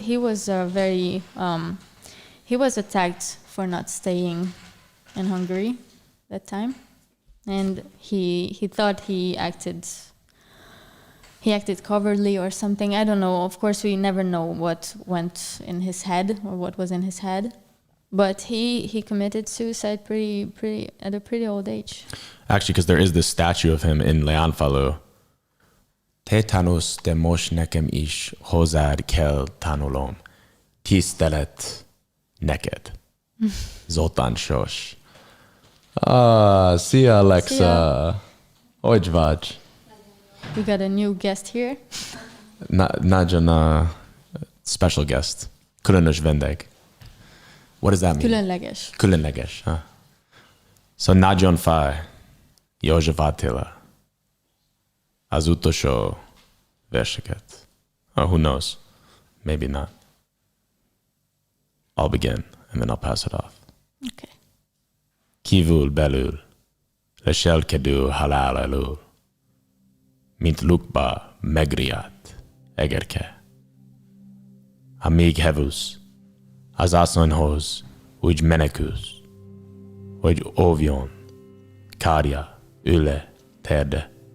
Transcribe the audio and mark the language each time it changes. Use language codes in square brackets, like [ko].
[en] He was very he was attacked for not staying in Hungary that time, and he thought he acted cowardly or something. I don't know. Of course, we never know what went in his head or what was in his head. But he committed suicide at a pretty old age. Actually, because there is this statue of him in Leánfalu. [hu] Te tanulsz, de most nekem is hozzád kell tanulom. Tisztelet neked. Zoltán Sos. Szia Alexa. Szia. Hogy vagy? [en] We got a new guest here. Nagyon special guest. [hu] Különös vendég. [en] What does that mean? [hu] Különleges. Különleges. Huh? So nagyon fáj. József Attila. Az utolsó verseket. [en] Or who knows? Maybe not. I'll begin and then I'll pass it off. Okay. [hu] Kívül belül, leselkedő halál elől, mint lukba megriadt egerke. Ha még hevülsz, az asszonyhoz úgy menekülsz, hogy óvjon, kárja, üle, terde.